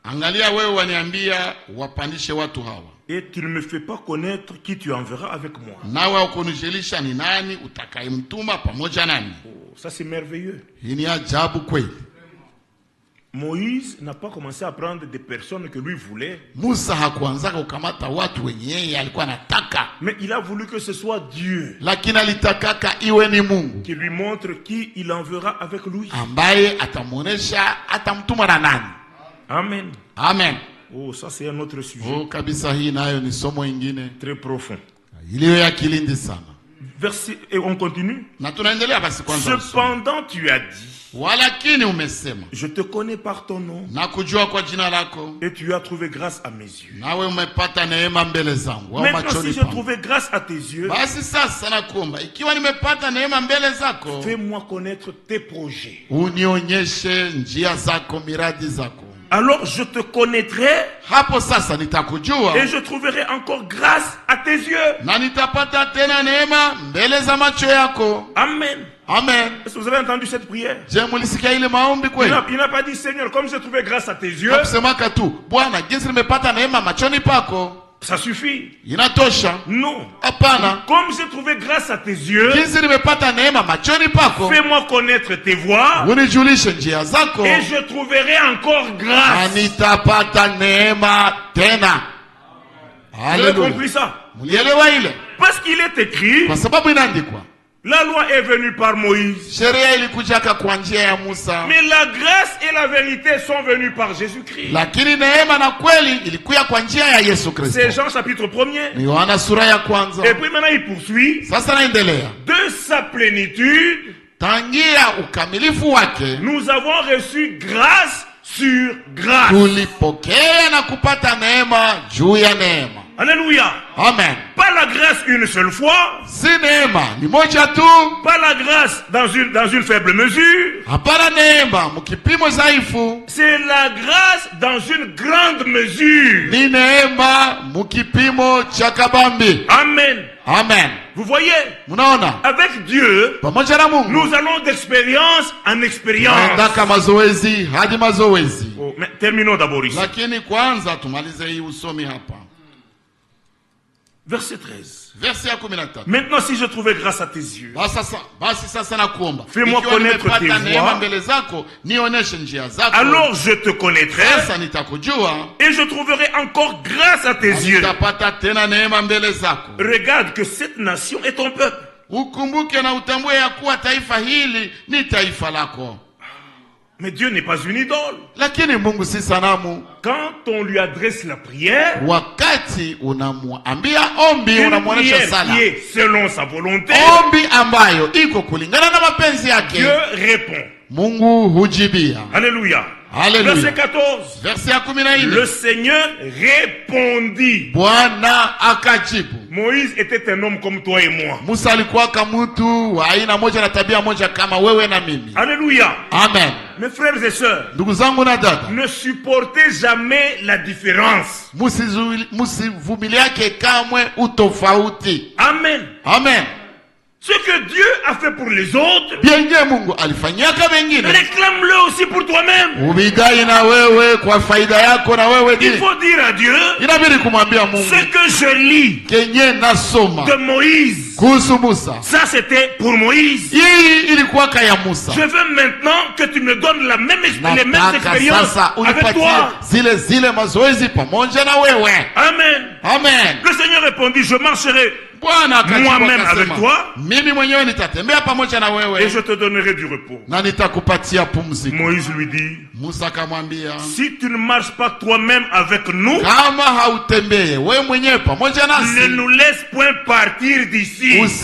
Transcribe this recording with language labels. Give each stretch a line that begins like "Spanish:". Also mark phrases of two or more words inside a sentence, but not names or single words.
French: Et tu ne me fais pas connaître qui tu enverras avec moi. Oh, ça c'est merveilleux. Moïse n'a pas commencé à prendre des personnes que lui voulait.
Swahili: Musa hakuanzaka kukamata watu wenye yeye alikuwa anataka.
French: Mais il a voulu que ce soit Dieu.
Swahili: Lakini alitakaka iwe ni Mungu.
French: Qui lui montre qui il enverra avec lui.
Swahili: Ambaye atamuonesha atamtuma na nani. Amen. Amen.
French: Oh, ça c'est un autre sujet.
Swahili: Oh, kabisa hii nayo ni somo ingine.
French: Très profond.
Swahili: Iliyo ya kilindi sana.
French: Verset, et on continue.
Swahili: Na tunaendelea basi kwanza.
French: Cependant tu as dit.
Swahili: Walakini umesema.
French: Je te connais par ton nom.
Swahili: Na kujua kwa jina lako.
French: Et tu as trouvé grâce à mes yeux.
Swahili: Nawe umepata neema mbele zangu.
French: Maintenant si je trouvais grâce à tes yeux.
Swahili: Basi sasa nakuomba ikiwa nimepata neema mbele zako.
French: Fais-moi connaître tes projets.
Swahili: Unionyeshe njia zako, miradi zako.
French: Alors je te connaîtrai.
Swahili: Hapo sasa nitakujua.
French: Et je trouverai encore grâce à tes yeux.
Swahili: Na nitapata tena neema mbele za macho yako. Amen. Amen.
French: Est-ce que vous avez entendu cette prière?
Swahili: Je mulisikia ile maombi kweli?
French: Il n'a pas dit Seigneur, comme j'ai trouvé grâce à tes yeux.
Swahili: Hakusemaka tu, Bwana, jinsi nimepata neema machoni pako.
French: Ça suffit.
Swahili: Inatosha.
French: Non.
Swahili: Hapana.
French: Comme j'ai trouvé grâce à tes yeux.
Swahili: Jinsi nimepata neema machoni pako.
French: Fais-moi connaître tes voies.
Swahili: Unijulishe njia zako.
French: Et je trouverai encore grâce.
Swahili: Nitapata neema tena.
French: Vous avez compris ça?
Swahili: Mulielewa ile?
French: Parce qu'il est écrit.
Swahili: Kwa sababu inaandikwa.
French: La loi est venue par Moïse.
Swahili: Sheria ilikujaka kwa njia ya Musa.
French: Mais la grâce et la vérité sont venues par Jésus-Christ.
Swahili: Lakini neema na kweli ilikuya kwa njia ya Yesu Kristo.
French: C'est Jean chapitre 1er.
Swahili: Ni Yohana sura ya kwanza.
French: Et puis maintenant il poursuit.
Swahili: Sasa naendelea.
French: De sa plénitude.
Swahili: Tangia ukamilifu wake.
French: Nous avons reçu grâce sur grâce.
Swahili: Tulipokea na kupata neema juu ya neema.
French: Alléluia.
Swahili: Amen.
French: Pas la grâce une seule fois.
Swahili: Si neema ni moja tu.
French: Pas la grâce dans une faible mesure.
Swahili: Hapana neema mkipimo dhaifu.
French: C'est la grâce dans une grande mesure.
Swahili: Ni neema mkipimo cha kabambi. Amen. Amen.
French: Vous voyez?
Swahili: Munaona?
French: Avec Dieu,
Swahili: pamoja na Mungu,
French: nous allons d'expérience en expérience.
Swahili: Ndaka mazoezi hadi mazoezi.
French: Oh, mais terminons d'abord ici.
Swahili: Lakini kwanza tumalize hii usomi hapa.
French: Verset 13.
Swahili: Verset ya 13.
French: Maintenant si je trouvais grâce à tes yeux.
Swahili: Basi sasa nakuomba.
French: Fais-moi connaître tes voies.
Swahili: Mbele zako, nionyeshe njia zako.
French: Alors je te connaîtrai.
Swahili: Sasa nitakujua.
French: Et je trouverai encore grâce à tes yeux.
Swahili: Nitapata tena neema mbele zako.
French: Regarde que cette nation est ton peuple.
Swahili: Ukumbuke na utambue ya kuwa taifa hili ni taifa lako.
French: Mais Dieu n'est pas une idole.
Swahili: Lakini Mungu si sanamu.
French: Quand on lui adresse la prière,
Swahili: wakati unamwambia ombi, unamwonyesha sala
French: qui est selon sa volonté,
Swahili: ombi ambayo iko kulingana na mapenzi yake,
French: Dieu répond.
Swahili: Mungu hujibia.
French: Alléluia. Alléluia. Verset 14. Verset 14. Le Seigneur répondit.
Swahili: Bwana akajibu.
French: Moïse était un homme comme toi et moi.
Swahili: Musa alikuwa kama mtu wa aina moja na tabia moja kama wewe na mimi.
French: Alléluia.
Swahili: Amen.
French: Mes frères et sœurs,
Swahili: ndugu zangu na dada,
French: ne supportez jamais la différence.
Swahili: Musivumiliake kamwe utofauti. Amen. Amen.
French: Ce que Dieu a fait pour les autres,
Swahili: bienye Mungu alifanyaka wengine,
French: réclame-le aussi pour toi-même.
Swahili: Ubigai na wewe kwa faida yako na wewe.
French: Il faut dire à Dieu,
Swahili: inabidi kumwambia Mungu,
French: ce que je lis
Swahili: kenye nasoma
French: de Moïse,
Swahili: kuhusu Musa,
French: ça c'était pour Moïse.
Swahili: Hii ilikuwa kaya Musa.
French: Je veux maintenant que tu me donnes les mêmes expériences avec toi.
Swahili: Zile mazoezi pamoja na wewe. Amen. Amen.
French: Le Seigneur répondit, je marcherai moi-même avec toi, et je te donnerai du repos. Moïse lui dit, si tu ne marches pas toi-même avec nous, ne nous laisse point partir d'ici.